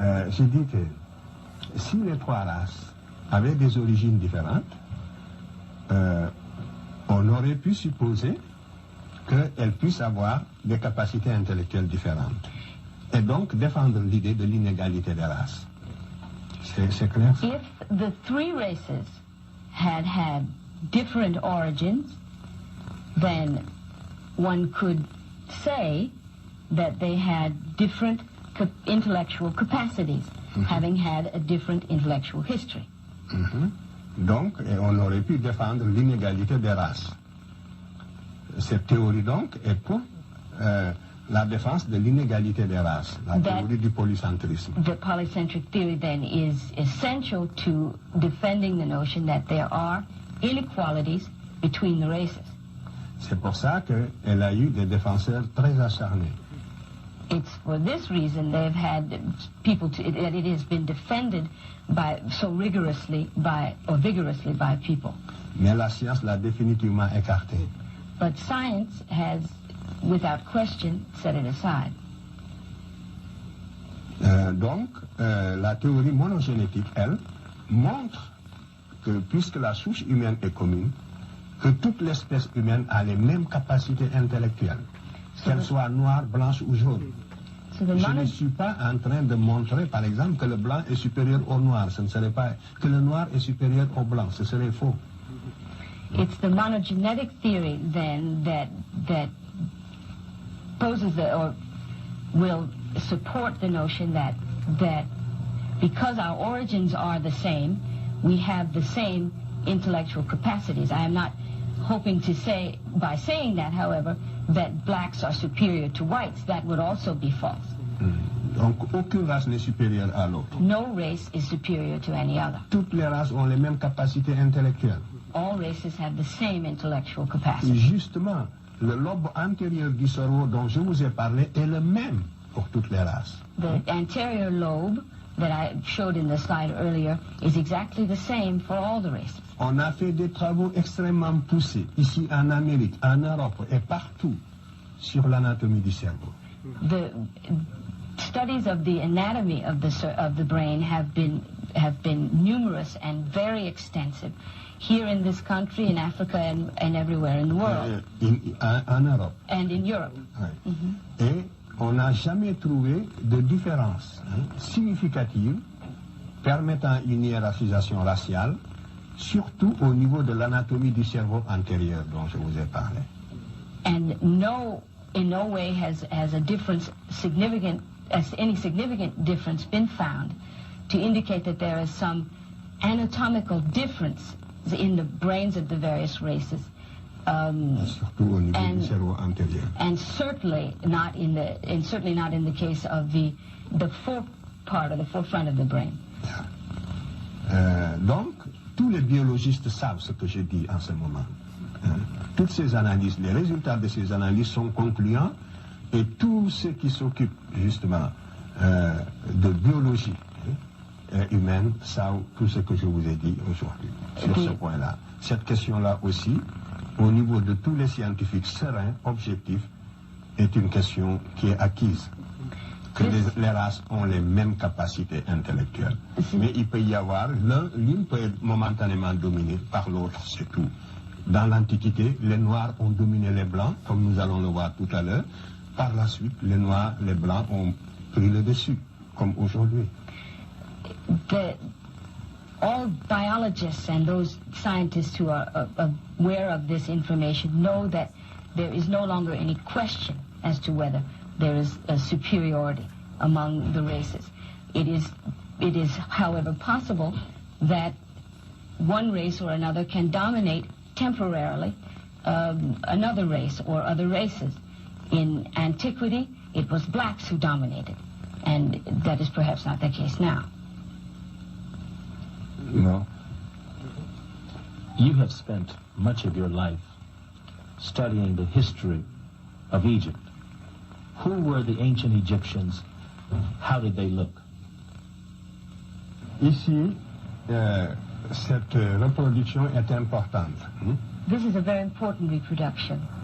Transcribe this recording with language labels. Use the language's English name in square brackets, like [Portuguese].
[French] J'ai dit que si les trois races avaient des origines différentes, on aurait pu supposer qu'elles puissent avoir des capacités intellectuelles différentes. Et donc défendre l'idée de l'inégalité des races. C'est clair? [English] If the three races had different origins, then one could say that they had different intellectual capacities, having had a different intellectual history. [French] Donc, on aurait pu défendre l'inégalité des races. Cette théorie, donc, est pour la défense de l'inégalité des races, la théorie du polycentrisme. [English] The polycentric theory, then, is essential to defending the notion that there are inequalities between the races. [French] C'est pour ça qu'elle a eu des défenseurs très acharnés. [English] It's for this reason they've had people that it has been defended so vigorously by people. [French] Mais la science l'a définitivement écarté. [English] But science has, without question, set it aside. [French] Donc, la théorie monogénétique, elle, montre que puisque la souche humaine est commune, que toute l'espèce humaine a les mêmes capacités intellectuelles, qu'elle soit noire, blanche ou jaune. Je ne suis pas en train de montrer, par exemple, que le blanc est supérieur au noir. Ce ne serait pas que le noir est supérieur au blanc. Ce serait faux. [English] It's the monogenetic theory, then, that poses or will support the notion that because our origins are the same, we have the same intellectual capacities. I am not hoping to say, by saying that, however, that blacks are superior to whites. That would also be false. [French] Donc, aucune race n'est supérieure à l'autre. [English] No race is superior to any other. [French] Toutes les races ont les mêmes capacités intellectuelles. [English] All races have the same intellectual capacity. [French] Justement, le lobe antérieur du cerveau dont je vous ai parlé est le même pour toutes les races. [English] The anterior lobe that I showed in the slide earlier is exactly the same for all the races. [French] On a fait des travaux extrêmement poussés, ici en Amérique, en Europe et partout, sur l'anatomie du cerveau. [English] The studies of the anatomy of the brain have been numerous and very extensive here in this country, in Africa, and everywhere in the world. [French] En Europe. [English] And in Europe. [French] Oui. Et on n'a jamais trouvé de différence significative permettant une hiérarchisation raciale, surtout au niveau de l'anatomie du cerveau antérieur dont je vous ai parlé. [English] And in no way has a difference any significant difference been found to indicate that there is some anatomical difference in the brains of the various races. [French] Surtout au niveau du cerveau antérieur. [English] And certainly not in the case of the forefront of the brain. [French] Donc, tous les biologistes savent ce que je dis en ce moment. Toutes ces analyses, les résultats de ces analyses sont concluants, et tous ceux qui s'occupent justement de biologie humaine savent tout ce que je vous ai dit aujourd'hui sur ce point-là. Cette question-là aussi, au niveau de tous les scientifiques sereins, objectifs, est une question qui est acquise. Que les races ont les mêmes capacités intellectuelles. Mais il peut y avoir, l'une peut être momentanément dominée par l'autre, c'est tout. Dans l'Antiquité, les Noirs ont dominé les Blancs, comme nous allons le voir tout à l'heure. Par la suite, les Noirs, les Blancs ont pris le dessus, comme aujourd'hui. [English] All biologists and those scientists who are aware of this information know that there is no longer any question as to whether there is a superiority among the races. It is, however, possible that one race or another can dominate temporarily another race or other races. In antiquity, it was blacks who dominated, and that is perhaps not the case now. No. You have spent much of your life studying the history of Egypt. Who were the ancient Egyptians how did they look? [French] Ici, cette reproduction est importante. [English] This is a very important reproduction.